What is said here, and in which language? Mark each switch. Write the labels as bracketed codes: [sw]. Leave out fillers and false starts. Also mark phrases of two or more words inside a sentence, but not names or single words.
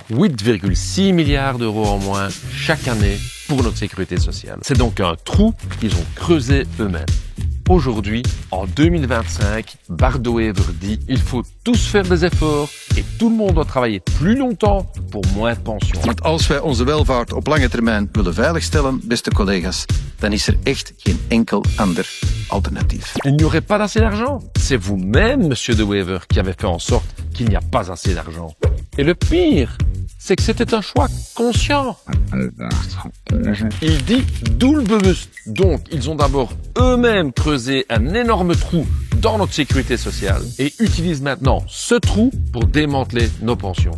[fr] 8,6 milliards d'euros en moins chaque année pour notre sécurité sociale. C'est donc un trou qu'ils ont creusé eux-mêmes. Aujourd'hui, en 2025, Bart De Wever dit il faut tous faire des efforts et tout le monde doit travailler plus longtemps pour moins de pension. [nl] Want als wij onze welvaart op lange termijn willen veiligstellen, beste collega's, dan is er echt geen enkel ander alternatief. [fr] Il n'y aurait pas assez d'argent. C'est vous-même, monsieur De Wever, qui avez fait en sorte qu'il n'y a pas assez d'argent. Et le pire, c'est que c'était un choix conscient. Il dit doelbewust. Donc, ils ont d'abord eux-mêmes creusé un énorme trou dans notre sécurité sociale et utilisent maintenant ce trou pour démanteler nos pensions.